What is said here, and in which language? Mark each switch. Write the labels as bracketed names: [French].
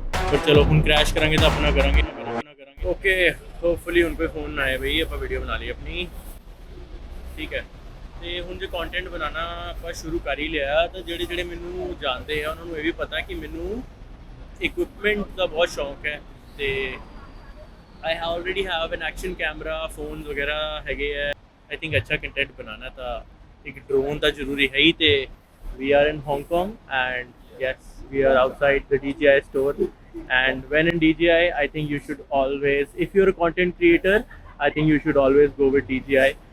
[Hindi] पर चलो हम क्रैश करेंगे तो अपना करेंगे ओके होपफुली उन पे फोन ना आए भाई आप वीडियो बना ली अपनी ठीक है। [Punjabi] ਤੇ ਹੁਣ ਜੇ ਕੰਟੈਂਟ ਬਣਾਉਣਾ ਆਪਾਂ ਸ਼ੁਰੂ ਕਰ ਹੀ ਲਿਆ ਤਾਂ ਜਿਹੜੇ ਮੈਨੂੰ ਜਾਣਦੇ ਆ ਉਹਨਾਂ ਨੂੰ ਇਹ ਵੀ ਪਤਾ ਕਿ ਮੈਨੂੰ ਇਕਵਿਪਮੈਂਟ ਦਾ ਬਹੁਤ ਸ਼ੌਂਕ ਹੈ ਤੇ [English] I already have an action camera [Punjabi] phones ਵਗੈਰਾ ਹੈਗੇ ਆ। [English] I think [Punjabi] ਅੱਛਾ ਕੰਟੈਂਟ ਬਣਾਉਣਾ ਤਾਂ ਇੱਕ ਡਰੋਨ ਤਾਂ ਜ਼ਰੂਰੀ ਹੈ ਹੀ ਤੇ [English] We are in Hong Kong and yes we are outside the DJI store and when in DJI I think you should always, if you're a content creator, I think you should always go with DJI.